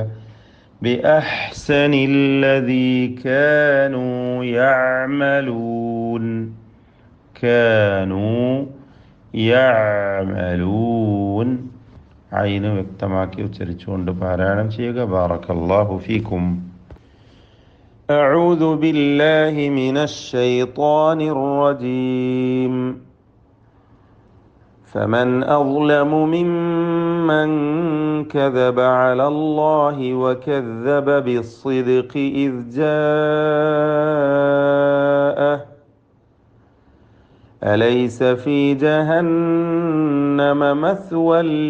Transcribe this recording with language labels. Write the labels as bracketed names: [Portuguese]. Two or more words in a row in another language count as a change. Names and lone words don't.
[Arabic] بأحسن الذي كانوا يعملون كانوا يعملون, [Malayalam] ഐന് വ്യക്തമാക്കി ഉച്ചരിച്ചുകൊണ്ട് പാരായണം ചെയ്യുക. [Arabic] بارك الله فيكم أعوذ بالله من الشيطان الرجيم. فمن أظلم ممن كذب على الله وكذب بالصدق إذ جاءه أليس في جهنم مثوى